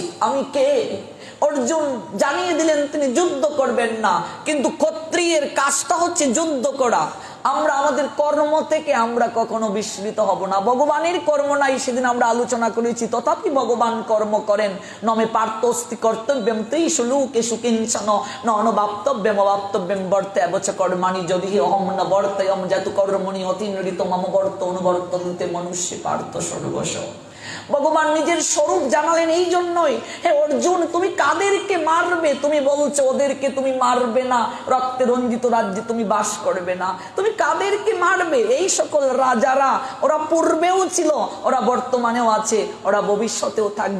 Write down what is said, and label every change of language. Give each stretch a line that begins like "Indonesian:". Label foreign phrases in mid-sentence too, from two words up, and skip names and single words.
Bangla: আমি কে? অর্জুন জানিয়ে দিলেন তিনি যুদ্ধ করবেন না, কিন্তু ক্ষত্রিয়ের কাজটা হচ্ছে যুদ্ধ করা। আমরা আমাদের কর্ম থেকে আমরা কখনো বিস্মৃত হব না। ভগবানের কর্ম নাই, সেদিন আমরা আলোচনা করেছি। তথাপি ভগবান কর্ম করেন।
Sanskrit: নমে পার্থস্তি কর্তব্যম তেষু লোকেষু কিঞ্চন ন অনবাপ্তব্যম অবাপ্তব্যম বর্তেব চ কর্মাণি যদিহি অহং ন বর্তয়ম জাতু কর্মণি অতিনৃত মম বর্ত অনুবর্তন্তে মনুষ্যে পার্থ সর্বস্ব।
Bangla: ভগবান নিজের স্বরূপ জানালেন এই জন্যই। হে অর্জুন, তুমি কাদেরকে মারবে? তুমি বলছো ওদেরকে তুমি মারবে না, রক্তে রঞ্জিত রাজ্যে তুমি বাস করবে না। তুমি কাদেরকে মারবে? এই সকল রাজারা, ওরা পূর্বেও ছিল, ওরা বর্তমানেও আছে, ওরা ভবিষ্যতেও থাকবে।